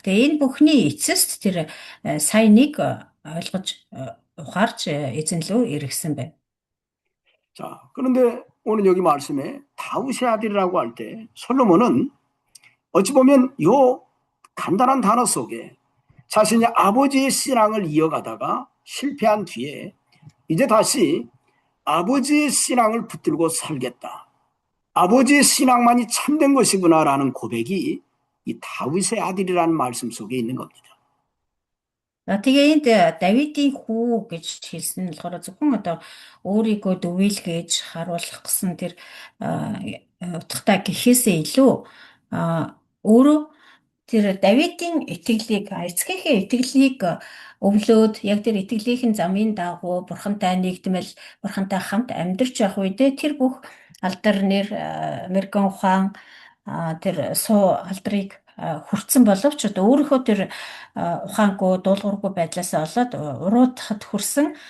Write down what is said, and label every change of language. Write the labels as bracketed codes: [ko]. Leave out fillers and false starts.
[mn] Тэгээ энэ бүхний эцэст тэр сайныг ойлгож ухаарч эзэн лөө эргэсэн байна. [ko] 자 그런데 오늘 여기 말씀에 다윗의 아들이라고 할 때 솔로몬은 어찌 보면 요 간단한 단어 속에 자신이 아버지의 신앙을 이어가다가 실패한 뒤에 이제 다시 아버지의 신앙을 붙들고 살겠다. 아버지의 신앙만이 참된 것이구나라는 고백이 이 다윗의 아들이라는 말씀 속에 있는 겁니다. [mn] Тэгээ энд Давидын хүү гэж хэлсэн нь болохоор зөвхөн одоо өөрийгөө дүвийлгээж харуулах гэсэн тэр утгатай гэхээсээ илүү өөрөө тэр Давидын итгэлийг эцгийнхээ итгэлийг өвлөөд яг тэр итгэлийн замын дагуу бурхантай нэгдмэл бурхантай хамт амьдарч явах үедээ тэр бүх алдар нэр мэргэн ухаан тэр суу алдрыг хүрсэн боловч одоо өөрийнхөө тэр ухаангүй дуулуургүй байдлаас олоод уруудахад хүрсэн.